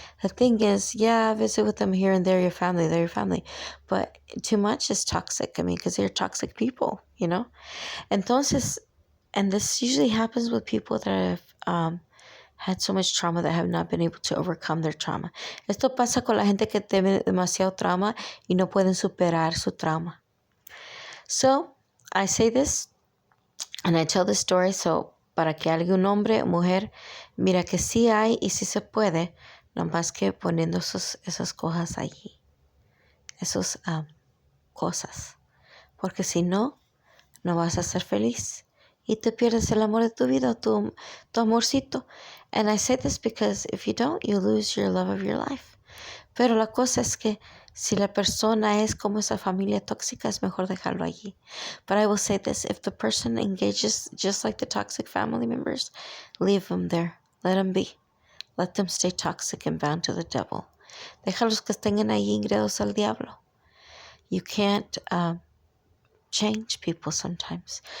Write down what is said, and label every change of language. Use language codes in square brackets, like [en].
[en] The thing is, yeah, visit with them here and there, they're your family, but too much is toxic. I mean, because they're toxic people, you know? Entonces, and this usually happens with people that have had so much trauma that have not been able to overcome their trauma. [es] Esto pasa con la gente que tiene demasiado trauma y no pueden superar su trauma. [en] So, I say this and I tell this story so [es] para que algún hombre o mujer mira que sí hay y sí se puede, nomás que poniendo esas cosas allí, esas cosas, porque si no, no vas a ser feliz y te pierdes el amor de tu vida, tu amorcito. [en] And I say this because if you don't, you lose your love of your life. [es] Pero la cosa es que si la persona es como esa familia tóxica, es mejor dejarlo allí. [en] But I will say this, if the person engages just like the toxic family members, leave them there. Let them be. Let them stay toxic and bound to the devil. [es] Déjalos que estén ahí ingresos al diablo. [en] You can't change people sometimes.